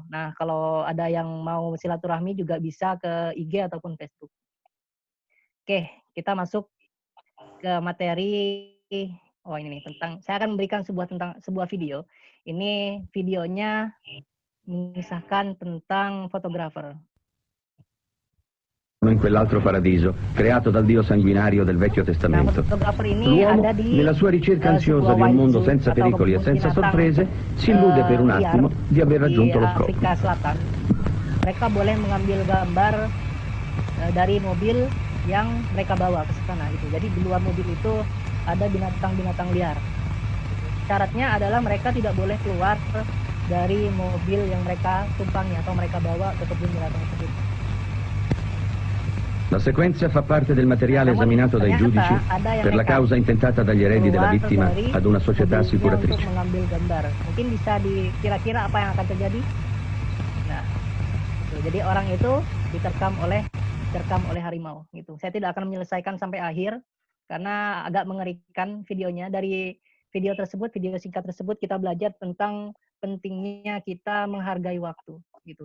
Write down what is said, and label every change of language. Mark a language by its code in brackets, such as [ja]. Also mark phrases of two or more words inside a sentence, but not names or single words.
[id] Nah, kalau ada yang mau silaturahmi juga bisa ke IG ataupun Facebook. Oke, kita masuk ke materi. Oh, ini nih, saya akan memberikan sebuah video. Ini videonya mengisahkan tentang fotografer. [it] In quell'altro paradiso, creato dal Dio sanguinario del Vecchio Testamento. L'uomo, nella sua ricerca ansiosa di un mondo senza pericoli e senza sorprese, si illude per un attimo di aver raggiunto lo scopo. [id] Mereka boleh mengambil gambar dari mobil yang mereka bawa ke sana gitu. Jadi di luar mobil itu ada binatang-binatang liar. Syaratnya adalah mereka tidak boleh keluar dari mobil yang mereka tumpangi atau mereka bawa ke kebun binatang tersebut. [it] La sequenza fa parte del materiale esaminato dai giudici per la causa intentata dagli eredi della vittima ad una società assicuratrice. [id] Untuk mengambil gambar. Mungkin bisa kira-kira apa yang akan terjadi? Nah, gitu. Jadi orang itu diterkam oleh harimau gitu. Saya tidak akan menyelesaikan sampai akhir karena agak mengerikan videonya. Dari video tersebut, video singkat tersebut kita belajar tentang pentingnya kita menghargai waktu gitu.